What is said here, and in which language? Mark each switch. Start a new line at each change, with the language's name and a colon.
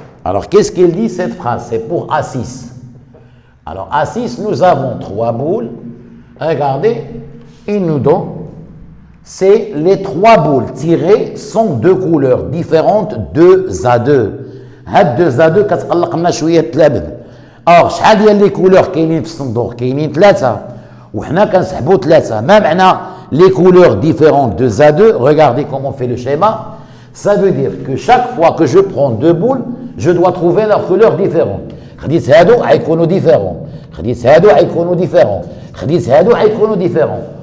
French: Alors, qu'est-ce qu'il dit cette phrase? C'est pour A6. Alors, A6, nous avons 3 boules. Regardez, il nous donne, c'est les 3 boules tirées sont de couleurs différentes, 2 à 2.
Arabic: هاد 2 à 2 كتقلقنا شويه تلابد. اور شحال ديال لي كولور كاينين في الصندوق؟ كاينين 3 وحنا كنسحبوا 3. ما معنى
French: les couleurs différentes 2 à 2? Regardez comment on fait le schéma. Ça veut dire que chaque fois que je prends 2 boules, je dois trouver leurs couleurs différentes.
Arabic: خديت هادو غيكونوا ديفيرون، خديت هادو غيكونوا ديفيرون، خديت هادو غيكونوا ديفيرون.